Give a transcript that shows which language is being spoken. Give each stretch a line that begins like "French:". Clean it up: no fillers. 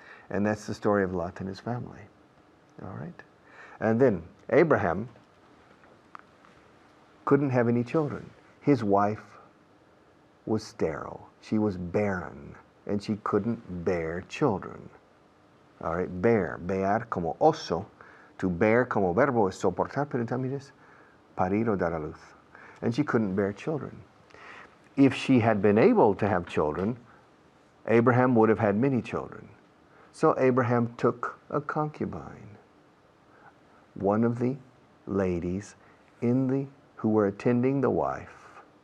English: And that's the story of Lot and his family. All right? And then Abraham couldn't have any children. His wife was sterile. She was barren, and she couldn't bear children. All right? Bear
Spanish: como oso.
English: To bear
Spanish: como verbo es soportar, pero también es parir o dar a luz.
English: And she couldn't bear children. If she had been able to have children, Abraham would have had many children. So Abraham took a concubine, one of the ladies who were attending the wife.